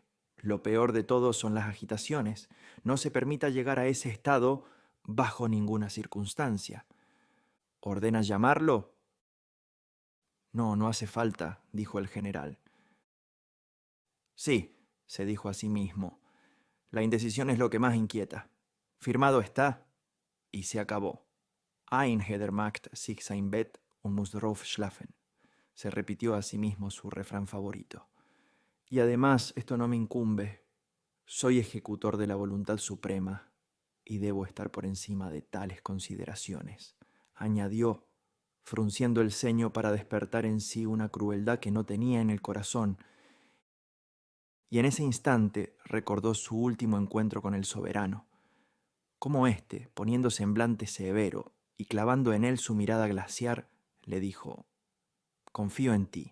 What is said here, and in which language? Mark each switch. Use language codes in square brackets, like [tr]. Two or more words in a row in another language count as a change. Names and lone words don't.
[es] Lo peor de todo son las agitaciones. No se permita llegar a ese estado bajo ninguna circunstancia. ¿Ordena llamarlo? No, no hace falta, dijo el general. Sí, se dijo a sí mismo. La indecisión es lo que más inquieta. Firmado está, y se acabó. [de] Einhedermacht sich sein Bett und muss drauf schlafen. [es] Se repitió a sí mismo su refrán favorito. Y además, esto no me incumbe. Soy ejecutor de la voluntad suprema y debo estar por encima de tales consideraciones, añadió, frunciendo el ceño para despertar en sí una crueldad que no tenía en el corazón, y en ese instante recordó su último encuentro con el soberano, cómo éste, poniendo semblante severo y clavando en él su mirada glaciar, le dijo: «Confío en ti.